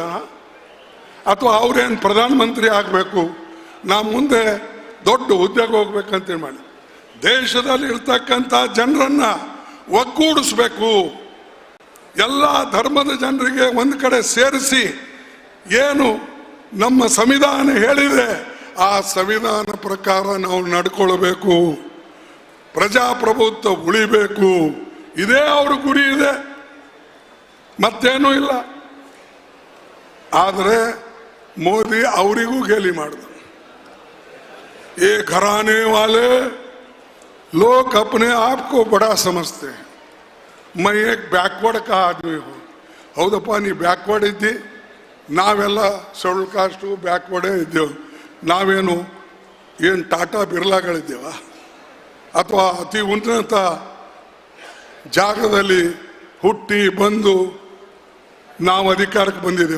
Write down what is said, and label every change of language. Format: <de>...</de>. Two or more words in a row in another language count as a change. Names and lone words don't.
<kn>ಅಥವಾ ಅವ್ರೇನು ಪ್ರಧಾನಮಂತ್ರಿ ಆಗಬೇಕು, ನಾ ಮುಂದೆ ದೊಡ್ಡ ಹುದ್ದೆಗೆ ಹೋಗ್ಬೇಕಂತೇಳಿ ಮಾಡಿ ದೇಶದಲ್ಲಿ ಇರ್ತಕ್ಕಂಥ ಜನರನ್ನ ಒಗ್ಗೂಡಿಸ್ಬೇಕು, ಎಲ್ಲ ಧರ್ಮದ ಜನರಿಗೆ ಒಂದು ಕಡೆ ಸೇರಿಸಿ ಏನು ನಮ್ಮ ಸಂವಿಧಾನ ಹೇಳಿದೆ ಆ ಸಂವಿಧಾನ ಪ್ರಕಾರ ನಾವು ನಡ್ಕೊಳ್ಬೇಕು, ಪ್ರಜಾಪ್ರಭುತ್ವ ಉಳಿಬೇಕು. ಇದೇ ಅವ್ರ ಗುರಿ ಇದೆ, ಮತ್ತೇನೂ ಇಲ್ಲ. ಆದರೆ ಮೋದಿ ಅವರಿಗೂ ಗೇಲಿ ಮಾಡಿದ್ರು.</kn> <hi>ये घराने वाले लोग अपने आप को बड़ा समझते हैं. मैं एक ಬ್ಯಾಕ್ವರ್ಡ್ का आदमी हूँ.</hi> <kn>ಹೌದಪ್ಪ, ನೀ ಬ್ಯಾಕ್ವರ್ಡ್ ಇದ್ದಿ, ನಾವೆಲ್ಲ</kn> <en>schedule caste</en> <kn>ಬ್ಯಾಕ್ವರ್ಡೇ ಇದ್ದೇವೆ. ನಾವೇನು ಏನು ಟಾಟಾ ಬಿರ್ಲಾಗಳಿದ್ದೇವ? ಅಥವಾ ಅತಿ ಉನ್ನತ ಜಾಗದಲ್ಲಿ ಹುಟ್ಟಿ ಬಂದು ನಾವು ಅಧಿಕಾರಕ್ಕೆ ಬಂದಿದ್ದೇವ?</kn>